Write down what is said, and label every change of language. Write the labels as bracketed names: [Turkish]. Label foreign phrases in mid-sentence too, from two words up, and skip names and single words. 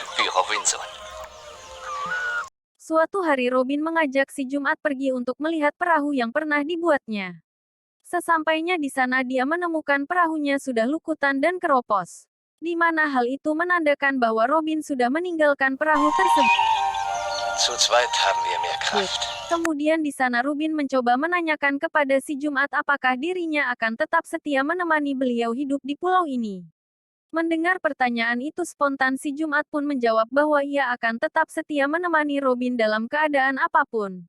[Indonesian] Suatu hari Robin mengajak si Jumat pergi untuk melihat perahu yang pernah dibuatnya. Sesampainya di sana dia menemukan perahunya sudah lukutan dan keropos. Di mana hal itu menandakan bahwa Robin sudah meninggalkan perahu tersebut. [German] Zu zweit haben wir mehr Kraft. [Indonesian] Kemudian di sana Robin mencoba menanyakan kepada si Jumat apakah dirinya akan tetap setia menemani beliau hidup di pulau ini. Mendengar pertanyaan itu spontan si Jumat pun menjawab bahwa ia akan tetap setia menemani Robin dalam keadaan apapun.